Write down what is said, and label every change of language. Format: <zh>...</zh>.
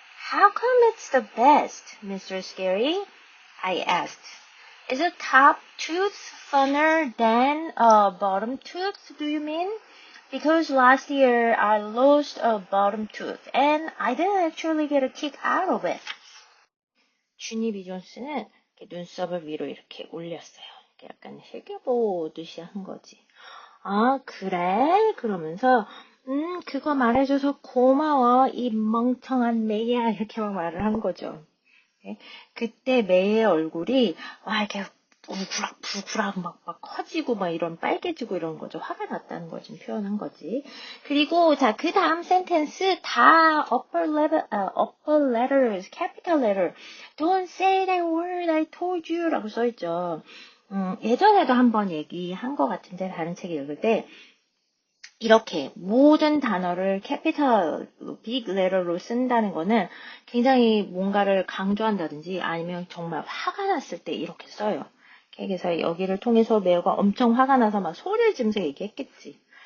<en>How come it's the best, Mr. Scary? I asked. Is a top tooth funner than a bottom tooth, do you mean? Because last year I lost a bottom tooth and I didn't actually get a kick out of it.</en> <ko>주니 B. 존스는 이렇게 눈썹을 위로 이렇게 올렸어요. 약간 새겨보듯이 한 거지. 아, 그래? 그러면서 그거 말해줘서 고마워, 이 멍청한 메이야, 이렇게 막 말을 한 거죠. 그때 메이의 얼굴이 이렇게 우구락부구락 막 커지고 막 이런 빨개지고 이런 거죠. 화가 났다는 걸 좀 표현한 거지. 그리고 자, 그 다음 센텐스 다</ko> <en>upper letters, capital letter. Don't say that word, I told you</en> <ko>라고 써있죠. 예전에도 한번 얘기한 것 같은데 다른 책 읽을 때 이렇게 모든 단어를 캐피탈, 빅 레터로 쓴다는 거는 굉장히 뭔가를 강조한다든지 아니면 정말 화가 났을 때 이렇게 써요. 그래서 여기를 통해서 매우가 엄청 화가 나서 막 소리를 지르면서 얘기했겠지.</ko>